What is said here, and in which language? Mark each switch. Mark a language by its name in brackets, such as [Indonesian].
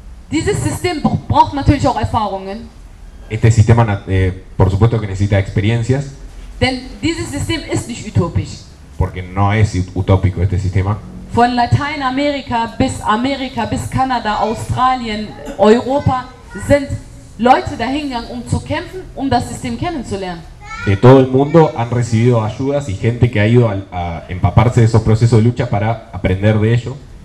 [German] Dieses System braucht natürlich auch Erfahrungen. [Spanish] Este sistema, por supuesto que necesita experiencias. [German] Denn dieses System ist nicht utopisch. [Spanish] Porque no es utópico este sistema. [German] Von Lateinamerika bis Amerika, bis Kanada, Australien, Europa sind Leute dahingegangen, um zu kämpfen, um das System kennenzulernen. [Spanish] De todo el mundo han recibido ayudas y gente que ha ido a empaparse de esos procesos de lucha para aprender de ello.